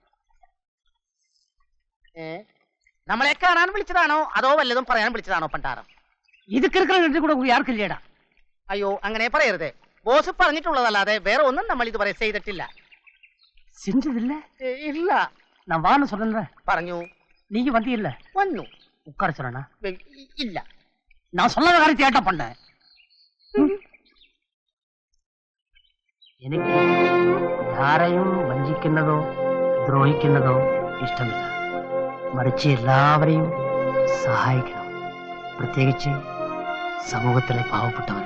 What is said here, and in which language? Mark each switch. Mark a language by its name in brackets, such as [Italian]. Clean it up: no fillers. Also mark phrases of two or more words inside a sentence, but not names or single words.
[Malayalam] നമ്മളെ കാണാൻ വിളിച്ചതാണോ അതോ വല്ലതും പറയാൻ വിളിച്ചതാണോ പണ്ടാരം? ഇത് കൂടെ ആർക്കില്ലേടാ? അയ്യോ അങ്ങനെ പറയരുതേ. ബോസ് പറഞ്ഞിട്ടുള്ളതല്ലാതെ വേറെ ഒന്നും നമ്മൾ ഇതുവരെ ചെയ്തിട്ടില്ല. ഇല്ല. [Tamil] நான் வான்னு சொன்னேன். [Malayalam] പറഞ്ഞു. [Tamil] நீ வந்தியில்ல? [Malayalam] വന്നു. [Tamil] உட்கார சொன்னா? [Malayalam] ഇല്ല. [Tamil] நான் சொன்ன காரியத்தை ஏட்டா பண்ண? [Malayalam] എനിക്ക് ആരെയും വഞ്ചിക്കുന്നതോ ദ്രോഹിക്കുന്നതോ ഇഷ്ടമില്ല. മറിച്ച് എല്ലാവരെയും സഹായിക്കണം. പ്രത്യേകിച്ച് സമൂഹത്തിലെ പാവപ്പെട്ടവരെ.